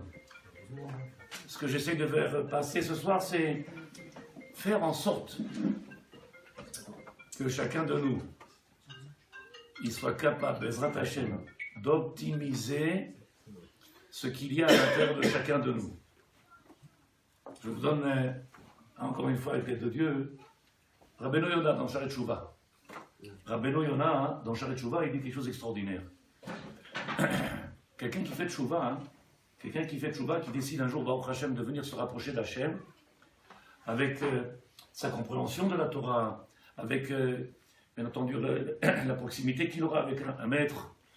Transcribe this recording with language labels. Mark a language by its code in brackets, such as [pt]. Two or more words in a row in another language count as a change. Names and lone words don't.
[fr] Ce que j'essaie de faire passer ce soir, c'est faire en sorte que chacun de nous, il soit capable, [he] בעזרת השם, [fr] d'optimiser ce qu'il y a à l'intérieur de chacun de nous. Je vous donne, encore une fois, avec l'aide de Dieu, Rabbeinu Yonah dans Sharet Shuvah. Rabbeinu Yonah, dans Sharet Shuvah, il dit quelque chose d'extraordinaire. Quelqu'un qui fait Shuvah, qui décide un jour, [he] ברוך השם, [fr] de venir se rapprocher d'Hashem, avec sa compréhension de la Torah, avec, bien entendu, la proximité qu'il aura avec un maître.